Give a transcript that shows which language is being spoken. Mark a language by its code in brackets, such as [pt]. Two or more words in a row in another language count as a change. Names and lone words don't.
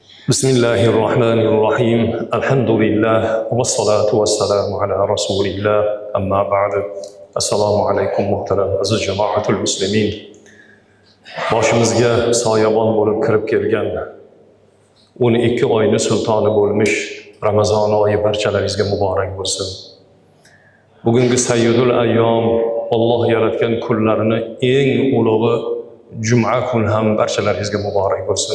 [ar] بسم الله الرحمن الرحيم. الحمد لله والصلاة والسلام على رسول الله. أما بعد. السلام عليكم [uz] muhtaram aziz [ar] جماعة المسلمين. [uz] Boshimizga soyabon bo'lib kirib kelgan 12 oyning sultoni bo'lmish Ramazon oyi barchalaringizga muborak bo'lsin. Bugungi [ar] سيد الأيام, [uz] Alloh yaratgan kunlarni eng ulug'i juma kun ham barchalaringizga muborak bo'lsin.